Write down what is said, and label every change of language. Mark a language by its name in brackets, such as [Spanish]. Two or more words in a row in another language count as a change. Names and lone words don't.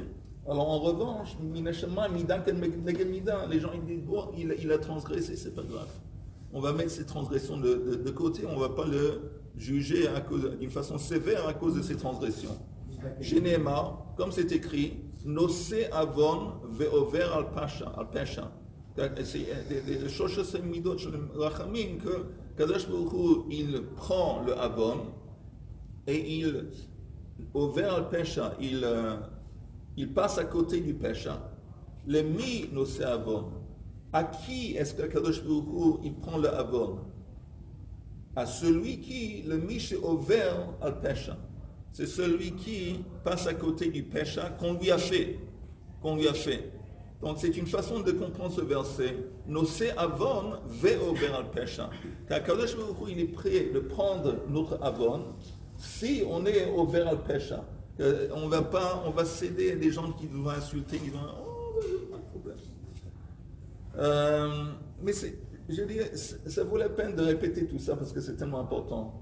[French] Alors en revanche, les gens ils disent bon, il a transgressé, c'est pas grave. On va mettre ces transgressions de côté, on ne va pas le juger d'une façon sévère à cause de ces transgressions. Shenema, comme c'est écrit, [Hebrew] נושא עון ועובר על פשע. [French] C'est des choses [Hebrew] מידות רחמים [French] que [Hebrew] קדוש ברוך הוא, [French] il prend le avon et il [Hebrew] עובר על פשע, [French] il passe à côté du pesha. Le [Hebrew] מי נושא עון. [French] À qui est-ce que [Hebrew] קדוש ברוך הוא, [French] il prend le avon? À celui qui le [Hebrew] מי ש עובר על פשע. [French] C'est celui qui passe à côté du péché qu'on lui a fait. Donc c'est une façon de comprendre ce verset. [Hebrew] נושא עון ועובר על פשע. [French] Car [Hebrew] קדוש ברוך הוא, [French] il est prêt de prendre notre avon si on est [Hebrew] עובר על פשע. [French] On va céder à des gens qui nous vont insulter, qui vont pas de problème. Mais je dirais, ça vaut la peine de répéter tout ça parce que c'est tellement important.